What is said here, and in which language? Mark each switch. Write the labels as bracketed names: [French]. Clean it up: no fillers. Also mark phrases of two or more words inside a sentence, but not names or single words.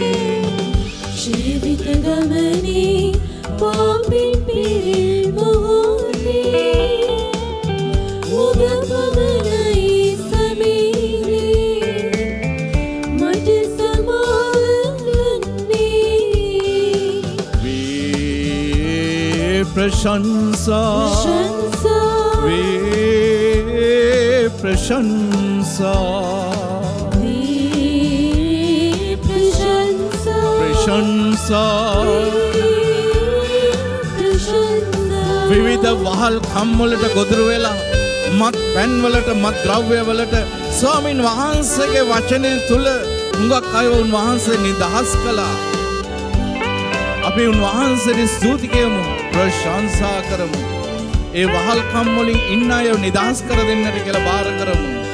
[Sinhala] ජීවිත ගමනේ පාපෙන් පිරි මොහොතේ ඔබ පමණයි සමීදේ මට සමාව දුන්නේ ප්‍රශංසා වේ ප්‍රශංසා ප්‍රශංසා විවිධ වහල් කම්වලට ගොදුරු වෙලා මත් පැන් වලට මත් ද්‍රව්‍ය වලට ස්වාමින් වහන්සේගේ වචනය තුල හුඟක් අය උන්වහන්සේ නිදහස් කළා අපි උන්වහන්සේට ස්තුති කියමු ප්‍රශංසා කරමු ඒ වහල්කම් වලින් ඉන්න අය නිදහස් කර දෙන්නට කියලා බාර කරමු